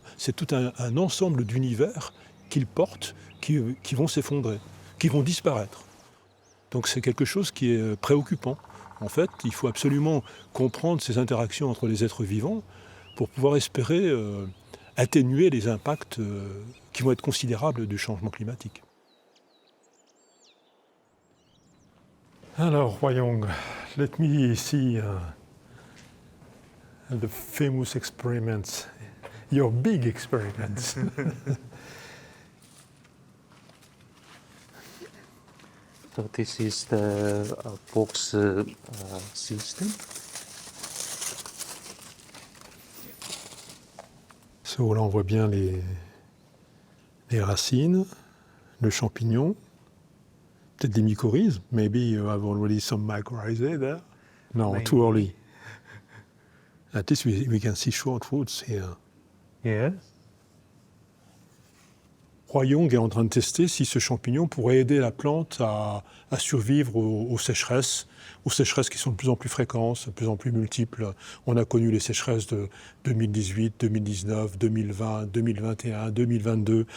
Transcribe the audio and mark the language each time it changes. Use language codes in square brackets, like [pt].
[fr] C'est tout un ensemble d'univers qu'ils portent, qui vont s'effondrer, qui vont disparaître. Donc c'est quelque chose qui est préoccupant. En fait, il faut absolument comprendre ces interactions entre les êtres vivants pour pouvoir espérer atténuer les impacts qui vont être considérables du changement climatique. Alors, voyons, [en] let me see the famous experiments, your big experiments. So this is the box system. [fr] So, là, on voit bien les racines, le champignon. Peut-être des mycorhizes. [en] Maybe you have already some mycorrhizae there. No, Maybe. too early. At least we can see short roots here. Yes. [fr] Royong est en train de tester si ce champignon pourrait aider la plante à survivre aux sécheresses qui sont de plus en plus fréquentes, de plus en plus multiples. On a connu les sécheresses de 2018, 2019, 2020, 2021, 2022.